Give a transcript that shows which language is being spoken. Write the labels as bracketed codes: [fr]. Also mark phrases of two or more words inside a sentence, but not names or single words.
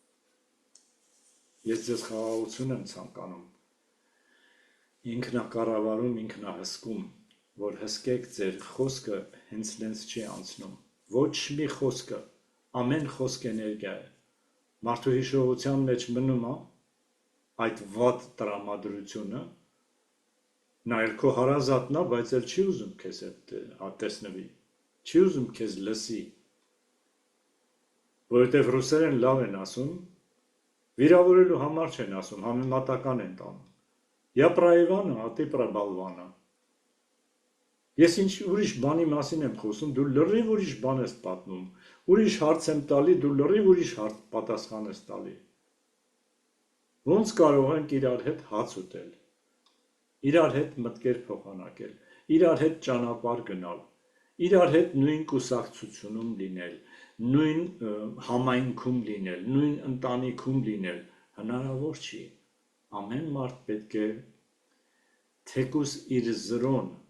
[hy] Ես ձեզ խաղաղություն եմ ցանկանում։ Ինքնակառավարում, ինքնահսկում, որ հսկեք ձեր խոսքը հենց նենց չի անցնում։ Ոչ մի խոսքը, ամեն խոսք էներգիա է։ Մարդու հիշողության մեջ մնում է այդ վատ տրամադրությունը, նա էլ քո հարազատն է, բայց էլ չի ուզում քեզ հետ տեսնվի, չի ուզում քեզ լսի, որովհետև ռուսերեն լավ են ասում, վիրավորելու համար չեն ասում, համեմատական են տանում։ [ru] Я про Ивана, а ты про болвана։ [hy] Ես ինչ ուրիշ բանի մասին եմ խոսում, դու լրիվ ուրիշ բան ես պատմում, ուրիշ հարց եմ տալի, դու լրիվ ուրիշ պատասխան ես տալի։ Ոնց կարող ենք իրար հետ հաց ուտել, իրար հետ մտքեր փոխանակել, իրար հետ ճանապարհ գնալ, իրար հետ նույն կուսակցությունում լինել, նույն համայնքում լինել, նույն ընտանիքում լինել, հնարավոր չի։ Ամեն մարդ պետք է թեկուզ իր զրոն